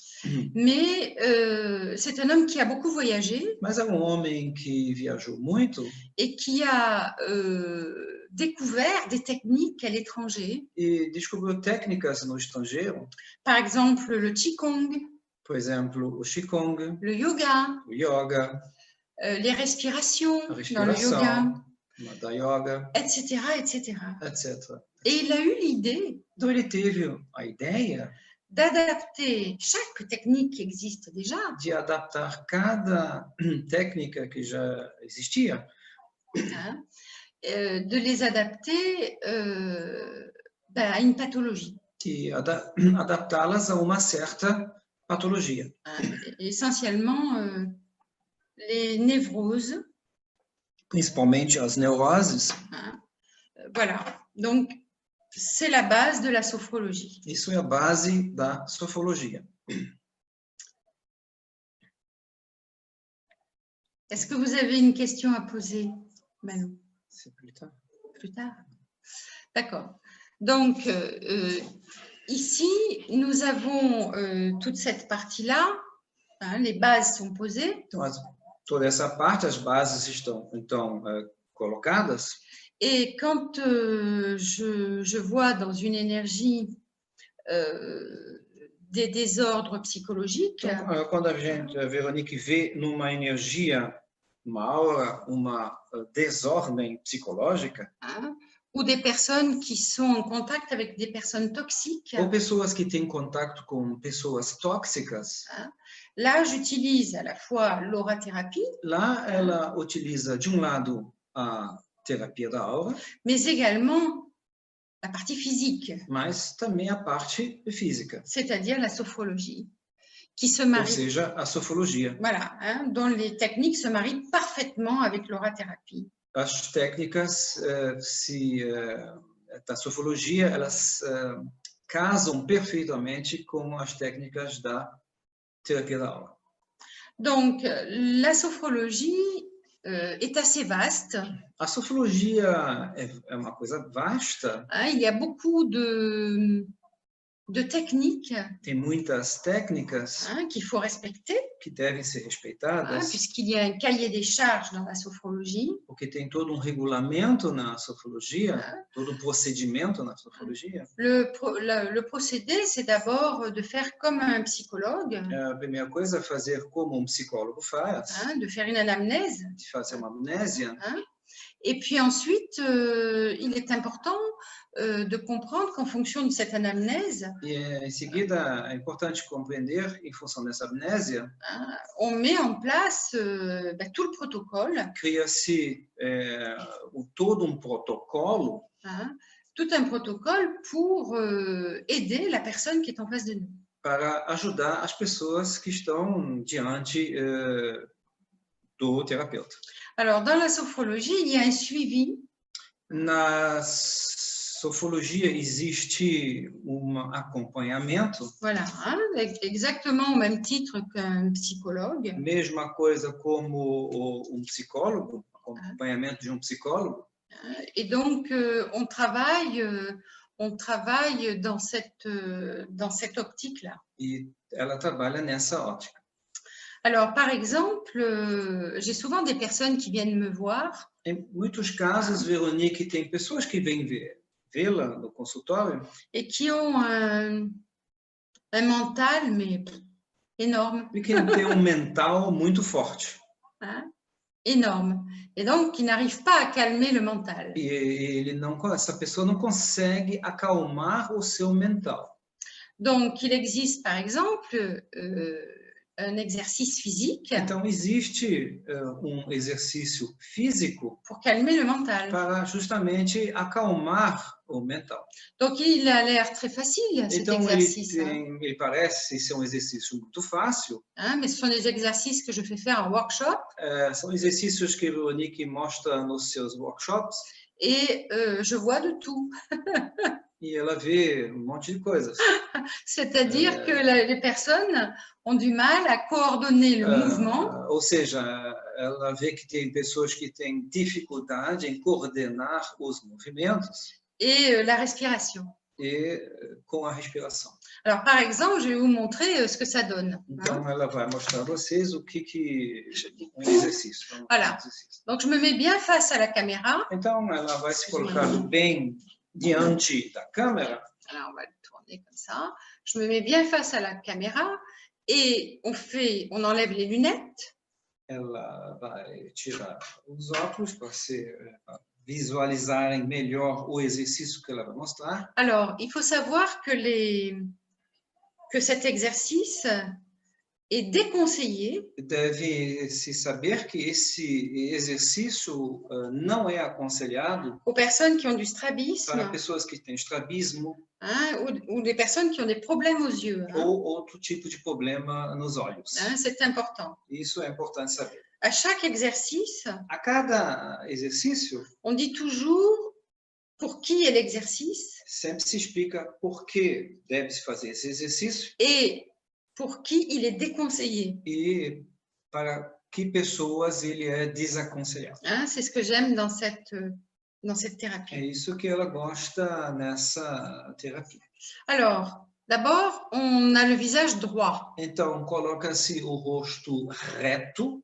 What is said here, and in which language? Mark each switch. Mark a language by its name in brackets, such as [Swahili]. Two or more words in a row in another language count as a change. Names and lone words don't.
[French] Mais c'est un homme qui a beaucoup voyagé [Portuguese] Mas é um homem que viajou muito [French] et qui a découvert des techniques à l'étranger. [Portuguese] e descobriu técnicas no estrangeiro, [French] Par exemple, le Qigong, [Portuguese] por exemplo, o Qigong, [French] le yoga, [Portuguese] o yoga, [French] les respirations [Portuguese] a [French] dans le yoga, [Portuguese] respiração da yoga, [French] etc., etc. [Portuguese] etc. [French] Et il a eu l'idée [Portuguese] Então ele teve a ideia [French] d'adapter chaque technique qui existe déjà [Portuguese] de adaptar cada técnica que já existia, [French] hein, de les adapter à une pathologie. [Portuguese] e adaptá-las a uma certa patologia. [French] Essentiellement les névroses. [Portuguese] Principalmente as neuroses. [French] Hein. Voilà, donc c'est la base de la sophrologie. [Portuguese] Isso é a base da sofrologia. [French] Est-ce que vous avez une question à poser, Manu? C'est plus tard. Plus tard. D'accord. Donc, ici, nous avons toute cette partie-là. Hein, les bases sont posées. [Portuguese] Então, toda essa parte, as bases estão, então, colocadas. [French] Et quand je vois dans une énergie des désordres psychologiques, [Portuguese] Então, quando a Veronique vê numa energia, uma aura, uma desordem psicológica, [French] hein, ou des personnes qui sont en contact avec des personnes toxiques, [Portuguese] ou pessoas que têm contato com pessoas tóxicas, [French] là, j'utilise à la fois l'aurathérapie, [Portuguese] lá ela utiliza, de um lado, a terapia da aura, [French] mais également la partie physique, [Portuguese] mas também a parte física, [French] c'est-à-dire la sophrologie, qui se [Portuguese] ou [French] marie, [Portuguese] seja, a sofrologia. [French] voilà, hein, dont les techniques se marient parfaitement avec l'aurathérapie. [Portuguese] As técnicas da sofrologia, elas casam perfeitamente com as técnicas da terapia da aura. [French] Donc, la sophrologie est assez vaste. [Portuguese] A sofrologia é uma coisa vasta, [French] Hein, il y a beaucoup de techniques [Portuguese] tem muitas técnicas [French] hein, qu'il faut respecter, [Portuguese] que devem ser [French] hein, [Portuguese] respeitadas, [French] puisqu'il y a un cahier des charges dans la sophrologie. [Portuguese] porque tem todo um regulamento na sofrologia, todo um procedimento na sofrologia. [French] Le procédé, c'est d'abord de faire comme un psychologue, [Portuguese] A primeira coisa é fazer como um psicólogo faz, [French] hein, de faire une anamnèse. [Portuguese] de fazer uma amnésia. [French] Hein. Et puis ensuite, il est important de comprendre qu'en fonction de cette anamnèse, [Portuguese] E em seguida é importante compreender, em função dessa amnésia, [French] hein, on met en place tout le protocole, [Portuguese] cria-se todo um protocolo, [French] hein, tout un protocole pour aider la personne qui est en face de nous. [Portuguese] para ajudar as pessoas que estão diante do terapeuta. [French] Alors, dans la sophrologie, il y a un suivi. [Portuguese] Na sofrologia existe acompanhamento, [French] Voilà, hein, exactement au même titre qu'un psychologue. [Portuguese] mesma coisa como um psicólogo, acompanhamento de um psicólogo. [French] Et donc, on travaille dans cette optique-là. [Portuguese] E ela trabalha nessa ótica. [French] Alors, par exemple, j'ai souvent des personnes qui viennent me voir. [Portuguese] Em muitos casos, Veronique, tem pessoas que vêm vê-la no consultório [French] Et qui ont un mental, mais énorme, [Portuguese] e que tem mental muito forte. [French] hein, énorme. Et donc, qui n'arrive pas à calmer le mental. [Portuguese] E essa pessoa não consegue acalmar o seu mental. [French] Donc, il existe, par exemple, un exercice physique [Portuguese] Então, existe exercício físico [French] pour calmer le mental. [Portuguese] para justamente acalmar o mental. [French] Donc, il a l'air très facile, cet [Portuguese] Então, [French] exercice. [Portuguese] ele parece ser um exercício muito fácil. [French] Hein, mais ce sont des exercices que je fais faire en workshop. [Portuguese] São exercícios que a Veronique mostra nos seus workshops. [French] Et je vois de tout. [Portuguese] E ela vê um monte de coisas. [French] C'est-à-dire que les personnes ont du mal à coordonner le mouvement. [Portuguese] Ou seja, ela vê que tem pessoas que têm dificuldade em coordenar os movimentos. [French] Et la respiration. [Portuguese] E com a respiração. [French] Alors, par exemple, je vais vous montrer ce que ça donne. [Portuguese] Então, ela vai mostrar a vocês o que um exercício. [French] Voilà. Donc, je me mets bien face à la caméra. [Portuguese] Então, ela vai se colocar bem diante da câmera. [French] Alors, on va le tourner comme ça. Je me mets bien face à la caméra et on enlève les lunettes. [Portuguese] Ela vai tirar os óculos para visualizarem melhor o exercício que ela vai mostrar. [French] Alors, il faut savoir que cet exercice est déconseillé. [Portuguese] Deve-se saber que esse exercício não é aconselhado [French] aux personnes qui ont du strabisme, [Portuguese] para pessoas que têm estrabismo, [French] hein, ou des personnes qui ont des problèmes aux yeux. Hein. [Portuguese] Ou outro tipo de problema nos olhos. [French] Hein, c'est important. [Portuguese] Isso é importante saber. [French] À chaque exercice, [Portuguese] A cada exercício, [French] on dit toujours pour qui est l'exercice [Portuguese] sempre se explica por que deve-se fazer esse exercício [French] et pour qui il est déconseillé. [Portuguese] e para que pessoas ele é desaconselhado. [French] Hein, c'est ce que j'aime dans cette thérapie. [Portuguese] É isso que ela gosta nessa terapia. [French] Alors, d'abord, on a le visage droit. [Portuguese] Então, coloca-se o rosto reto.